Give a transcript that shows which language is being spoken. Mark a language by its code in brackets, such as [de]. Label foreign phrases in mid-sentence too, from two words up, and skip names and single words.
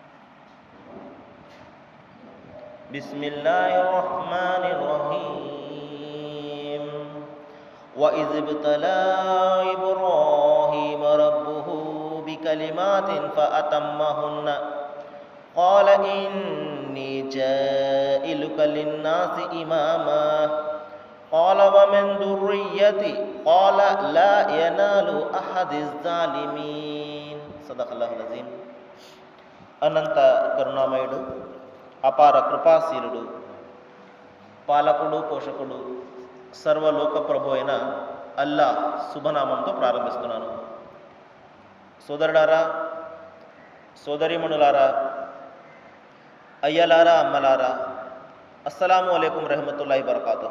[ar] بسم الله الرحمن الرحيم وإذ ابتلى إبراهيم ربه بكلمات فأتمهن قال إني جائلك للناس إماما قال ومن ذريتي قال لا ينال أحد الظالمين صدق الله العظيم. [te] అనంత కరుణామయుడు, అపార కృపాశీలుడు, పాలకుడు, పోషకుడు, సర్వలోక ప్రభు అయిన అల్లాహ్ శుభనామంతో ప్రారంభిస్తున్నాను. సోదరులారా, సోదరీమణులారా, అయ్యలారా, అమ్మలారా, [ar] السلام عليكم رحمة الله بركاته.